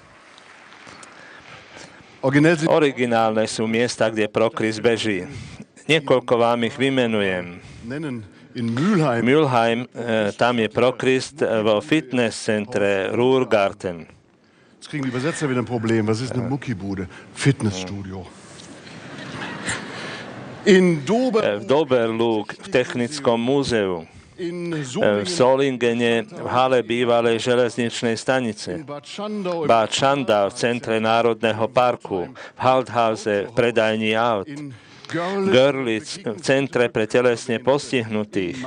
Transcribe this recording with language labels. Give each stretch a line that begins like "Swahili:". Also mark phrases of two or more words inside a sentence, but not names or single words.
Slovak: Originálne sú miesta, kde Prokris beží. Niekoľko vám ich vymenujem. Mülheim, tam je Prokrist vo fitness centre Ruhrgarten.
German: Jetzt kriegen die Übersetzer wieder ein Problem. Was ist eine Muckibude? Fitnessstudio. In
Slovak: v Doberlug v Technickom múzeu. V Solingene v hale bývalej železničnej stanice. Bad Schandau v centre Národného parku. V Halthause v predajni aut. Görlitz v centre pre telesne postihnutých.